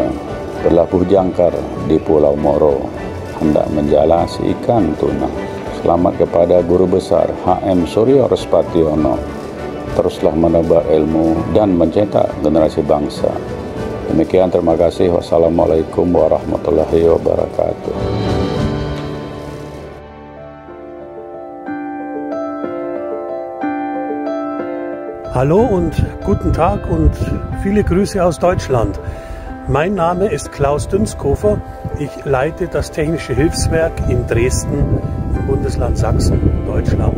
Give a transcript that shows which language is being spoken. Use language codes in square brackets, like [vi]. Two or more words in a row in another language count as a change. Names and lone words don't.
[id] Berlabuh jangkar di Pulau Moro, hendak menjala si ikan tuna. Selamat kepada Guru Besar HM Suryo Respationo. Teruslah menebar ilmu dan mencetak generasi bangsa. Demikian, terima kasih. [ar] والسلام عليكم ورحمة الله وبركاته. [de] Hallo und guten Tag und viele Grüße aus Deutschland. Mein Name ist Klaus Dünskofer. Ich leite das Technische Hilfswerk in Dresden im Bundesland Sachsen, Deutschland.